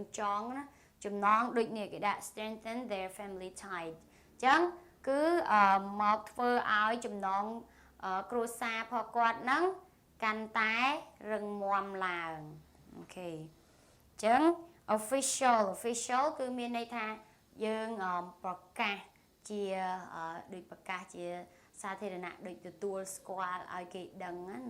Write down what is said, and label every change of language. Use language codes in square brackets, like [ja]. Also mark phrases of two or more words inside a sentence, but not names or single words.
[km] ចងណាចំណងដូចនេះគេដាក់ [en] strengthen their family tie [km] អញ្ចឹងគឺមកធ្វើឲ្យចំណងគ្រួសារផងគាត់ហ្នឹងកាន់តែរឹងមាំឡើងអូខេអញ្ចឹង official គឺមានន័យថាយើងប្រកាសជាដូចប្រកាសជាសាធារណៈដូចទទួលស្គាល់ឲ្យគេដឹងណា